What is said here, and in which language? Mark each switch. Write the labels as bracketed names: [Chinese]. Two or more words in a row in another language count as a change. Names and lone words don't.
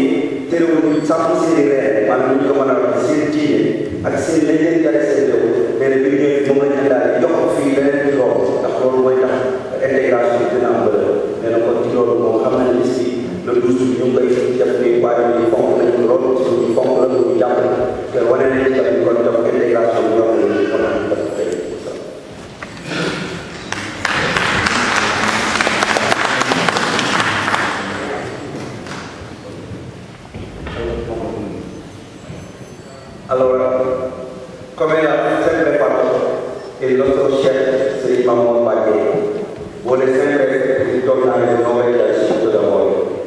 [Wolof] terewul sàmm seen i reer maanaam ñu ko mën a wax seen diine ak seen lañ leen yare seen réew nee na bi ñu ñëwee moom lañ daal di jox fii leneen di loolu ndax loolu mooy tax intégration bi dina am valeur nee na kon ci loolu moom xam nañ ni [French] si le [Wolof] 12 ñu ngi koy def ni waaye ñu fonk nañ loolu suñu fonk la ñu jàpp te wane nañ ci tamit kon jox intégration bi ñoo xam ne ñu ko mën a def tey. [Italian] Allora, come ha sempre fatto il nostro chef Sri Mamon Baghe, vuole sempre ritornare nel nome del sito d'amore.